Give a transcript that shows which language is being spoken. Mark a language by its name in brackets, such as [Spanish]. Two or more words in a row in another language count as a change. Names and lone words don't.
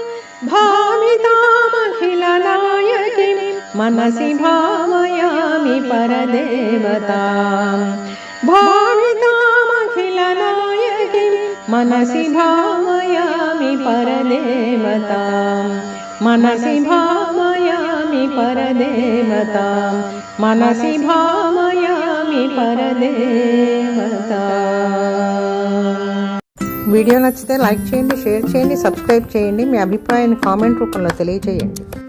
[Sanskrit] भावितामखिलनायकीं मनसि भावयामि परदेवतां भावितामखिलनायकीं मनसि भावयामि परदेवतां मनसि भावयामि परदेवतां मनसि भावयामि परदेवताम् [Telugu] వీడియో నచ్చితే లైక్ చేయండి, షేర్ చేయండి, సబ్స్క్రైబ్ చేయండి. మీ అభిప్రాయాన్ని కామెంట్ రూపంలో తెలియజేయండి.